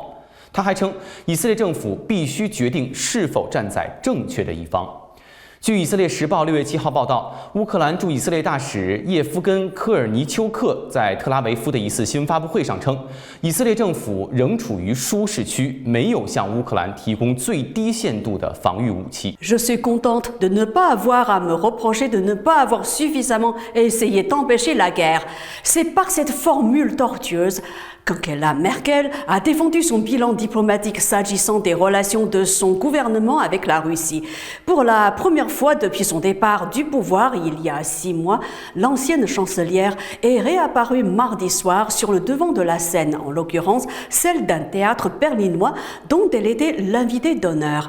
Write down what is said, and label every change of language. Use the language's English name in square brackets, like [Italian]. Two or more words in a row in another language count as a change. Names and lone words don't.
[Chinese] 他还称，以色列政府必须决定是否站在正确的一方。据以色列时报6月7号报道，乌克兰驻以色列大使叶夫根·科尔尼丘克在特拉维夫的一次新闻发布会上称，以色列政府仍处于舒适区，没有向乌克兰提供最低限度的防御武器。 [French] Je suis contente de ne pas avoir à me reprocher de ne pas avoir suffisamment essayé d'empêcher la guerre. C'est par cette formule tortueuse qu'Angela Merkel a défendu son bilan diplomatique s'agissant des relations de son gouvernement avec la Russie. Pour la première fois depuis son départ du pouvoir il y a 6 mois, l'ancienne chancelière est réapparue mardi soir sur le devant de la scène, en l'occurrence celle d'un théâtre berlinois dont elle était l'invitée d'honneur.